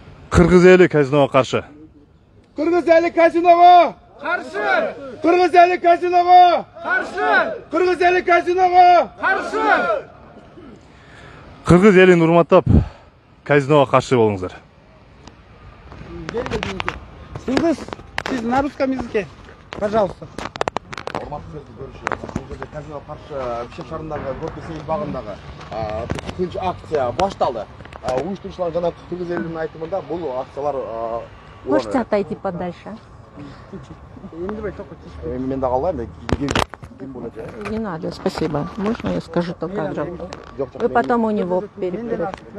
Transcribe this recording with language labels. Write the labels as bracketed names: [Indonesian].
[Kyrgyz] Кыргыз эли казиного каршы. Кыргыз эли казиного каршы. Кыргыз эли казиного каршы. Кыргыз эли казиного каршы. Кыргыз элин урматтап, казиного каршы болуңуздар. Сиңиз, сиз [Russian] на русском языке, пожалуйста. [Kyrgyz] Урматтуу көрүшү. Бул жерде казиного каршы Бишкек шаарындагы Горький сейил багындагы тынч акция башталды. Уюштурушуулар жана кыргыз элинин айтымында бул акциялар [Russian] Можете отойти подальше? [Kyrgyz] Мен да калбайм. [Russian] Не надо, спасибо. Можно я скажу только громко? Вы потом у него переберете.